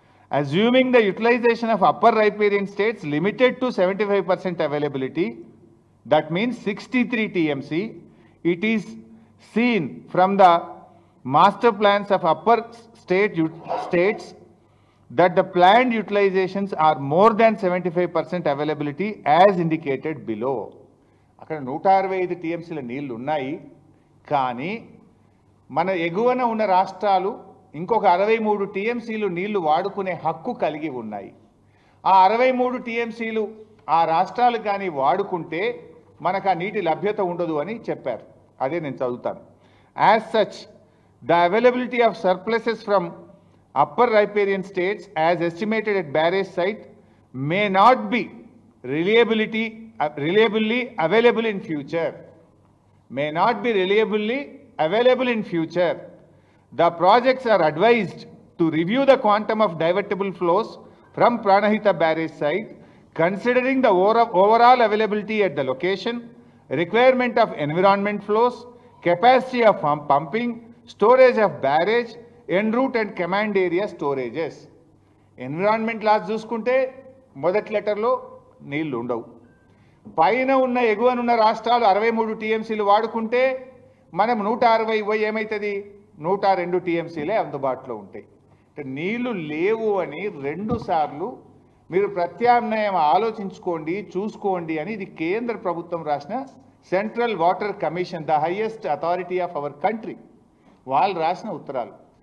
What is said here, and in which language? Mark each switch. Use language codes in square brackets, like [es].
[en] Assuming the utilization of upper riparian states limited to 75% availability, that means 63 TMC, it is seen from the master plans of upper states that the planned utilizations are more than 75% availability as indicated below. [te] అక్కడ 165 TMCల నీళ్లు ఉన్నాయి, కానీ మన ఎగువన ఉన్న రాష్ట్రాలు ఇంకొక 63 టీఎంసీలు నీళ్లు వాడుకునే హక్కు కలిగి ఉన్నాయి. ఆ 63 టీఎంసీలు ఆ రాష్ట్రాలు కానీ వాడుకుంటే మనకు ఆ నీటి లభ్యత ఉండదు అని చెప్పారు. అదే నేను చదువుతాను. [en] As such the availability of surpluses from upper riparian states as estimated at barrage site may not be reliably available in future. May not be reliably available in future. The projects are advised to review the quantum of divertible flows from Pranahita barrage site, considering the overall availability at the location, requirement of environment flows, capacity of pumping, storage of barrage, en route and command area storages. [te] Environment laws చూసుకుంటే మొదటి లెటర్లో నీళ్లు ఉండవు. పైన ఉన్న ఎగువనున్న రాష్ట్రాలు 63 టీఎంసీలు వాడుకుంటే మనం 160 ఏమవుతుంది, 102 టీఎంసీలే అందుబాటులో ఉంటాయి. అంటే నీళ్లు లేవు అని 2 సార్లు మీరు ప్రత్యామ్నాయం ఆలోచించుకోండి, చూసుకోండి అని ఇది కేంద్ర ప్రభుత్వం రాసిన central water commission, [en] the highest authority of our country, [te] వాళ్ళు రాసిన ఉత్తరాలు.